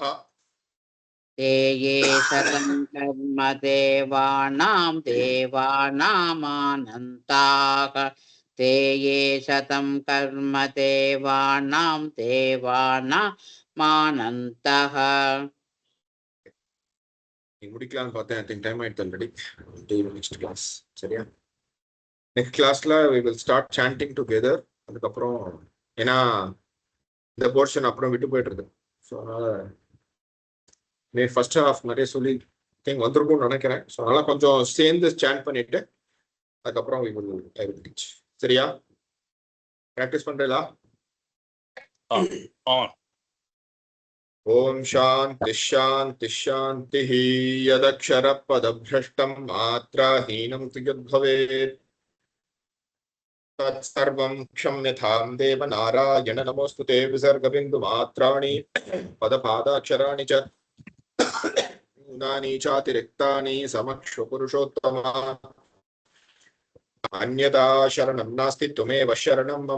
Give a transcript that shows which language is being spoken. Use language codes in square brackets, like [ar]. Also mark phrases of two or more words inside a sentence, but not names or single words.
[sa] ते ये शतं कर्म देवानां देवानामानन्ताः ते ये शतं कर्म देवानां देवानामानन्तः. [ta] நீ முடிக்கலாம்னு பார்த்தேன். [en] I think time [ta] ஆயிடுது ஆல்ரெடி. [en] to next class. சரியா? next classல we will start chanting together. [ta] அதுக்கப்புறம் ஏன்னா இந்த போர்ஷன் அப்புறம் விட்டு போயிட்டு இருக்கு. ஸோ அதனால [en] first half [ta] நிறைய சொல்லி திங்க் வந்திருக்கும்னு நினைக்கிறேன். ஸோ அதனால கொஞ்சம் சேர்ந்து சாண்ட் பண்ணிட்டு அதுக்கப்புறம் [en] we will teach. [ta] சரியா? ப்ராக்டிஸ் பண்றீங்களா? [sa] ॐ शान्ति शान्ति शान्ति. यदक्षर पदभ्रष्टं मात्राहीनं यद्भवेत् तत्सर्वं क्षम्यतां देव नारायण नमोस्तुते. विसर्गबिन्दु मात्राणि पदपादाक्षराणि च न्यूनानि चातिरिक्तानि समक्षु पुरुषोत्तमा. अन्यथा शरणं नास्ति त्वमेव शरणं मम.